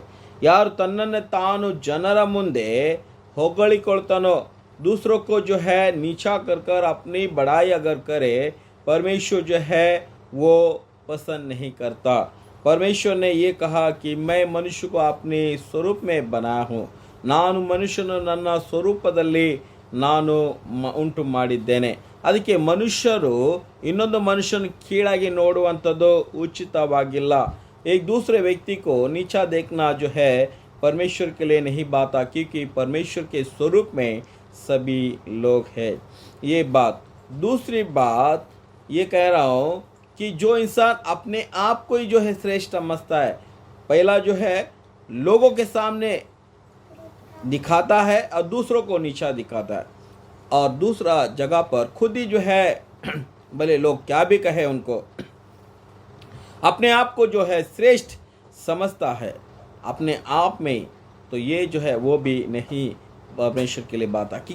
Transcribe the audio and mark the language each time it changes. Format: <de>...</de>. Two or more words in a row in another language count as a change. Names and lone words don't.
<hi>यार</hi> <kn>ತನ್ನನ್ನೇ ತಾನು ಜನರ ಮುಂದೆ ಹೊಗಳಿಕೊಳ್ತಾನೋ,</kn> <hi>दूसरों को जो है नीचा कर अपनी बड़ाई अगर करे, परमेश्वर जो है वो पसंद नहीं करता. परमेश्वर ने ये कहा कि मैं मनुष्य को अपने स्वरूप में बनाया हूँ.</hi> <kn>ನಾನು ಮನುಷ್ಯನು ನನ್ನ ಸ್ವರೂಪದಲ್ಲಿ ನಾನು ಉಂಟು ಮಾಡಿದ್ದೇನೆ. ಅದಕ್ಕೆ ಮನುಷ್ಯರು ಇನ್ನೊಂದು ಮನುಷ್ಯನ ಕೀಳಾಗಿ ನೋಡುವಂಥದ್ದು ಉಚಿತವಾಗಿಲ್ಲ.</kn> <hi>एक दूसरे व्यक्ति को नीचा देखना जो है परमेश्वर के लिए नहीं बाता, क्योंकि परमेश्वर के स्वरूप में सभी लोग हैं. ये बात. दूसरी बात ये कह रहा हूँ कि जो इंसान अपने आप को ही जो है श्रेष्ठ समझता है, पहला जो है लोगों के सामने दिखाता है और दूसरों को नीचा दिखाता है, और दूसरा जगह पर खुद ही जो है भले लोग क्या भी कहे उनको, अपने आप को जो है श्रेष्ठ समझता है अपने आप में, तो ये जो है वो भी नहीं परमेश्वर के लिए बात है।</hi>